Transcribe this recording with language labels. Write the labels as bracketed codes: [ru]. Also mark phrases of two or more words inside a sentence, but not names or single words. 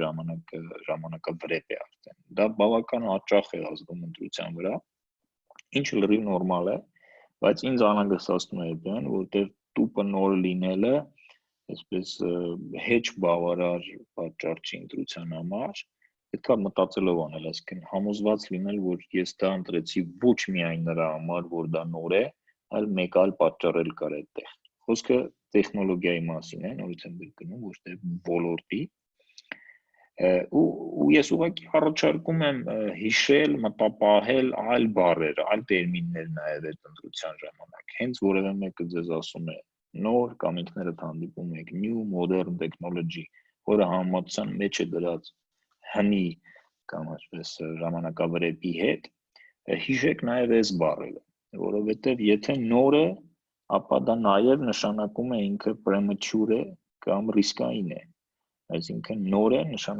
[hy] ժամանակավրեպ է արդեն։ Դա բավական հաճախ է ազդում ընտրության վրա, ինչը լրիվ նորմալ է, բայց ինձ անհանգստացնում է այն, որտեղ տուպը նոր լինելը, այսպես հեչ բավարար պատճառ չի ընտրության համար, պետք է մտածելով անել, այսինքն համոզված լինել, որ ես դա ընտրեցի ոչ միայն նրա համար, որ դա նոր է, այլ մեկ այլ պատճառ էլ կար այդտեղ։ Խոսքը տեխնոլոգիայի մասին է, նորից եմ գնում, ոչ թե ոլորտի։ Ու ես ուղղակի առաջարկում եմ հիշել, մտապահել այլ բառեր, այլ տերմիններ նաև այդ ընտրության ժամանակ։ Հենց որևէ մեկը ձեզ ասում է նոր կամ ինքներդ հանդիպում եք new [en] modern technology, [hy] որը համեմատության մեջ է դրած հնի կամ այսպես ժամանակավրեպի հետ, հիշեք նաև այս բառերը, որովհետև եթե նոր է, ապա դա նաև նշանակում է ինքը premature է կամ ռիսկային է։ Այսինքն նոր է նշանակում